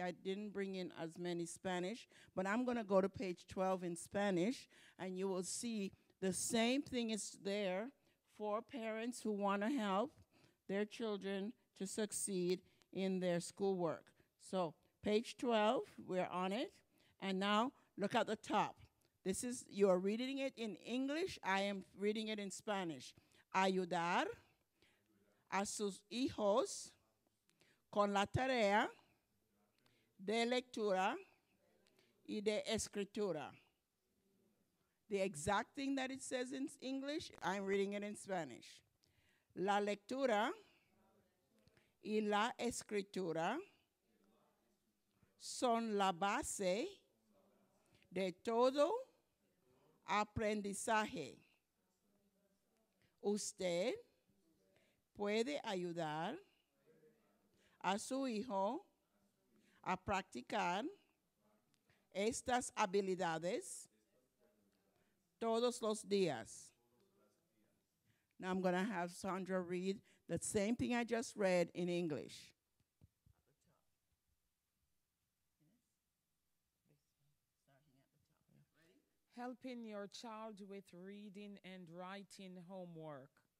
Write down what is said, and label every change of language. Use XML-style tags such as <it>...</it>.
<en>I didn't bring in as many Spanish, but I'm going to go to page 12 in Spanish, and you will see the same thing is there for parents who want to help their children to succeed in their schoolwork. So page 12, we're on it. And now look at the top. You are reading it in English. I am reading it in Spanish.</en> <es>Ayudar a sus hijos con la tarea de lectura y de escritura.</es> <en>The exact thing that it says in English, I'm reading it in Spanish.</en> <es>La lectura y la escritura son la base de todo aprendizaje. Usted puede ayudar a su hijo a practicar estas habilidades todos los días.</es> <en>Now I'm going to have Sandra read the same thing I just read in English. Helping your child with reading and writing homework.</en>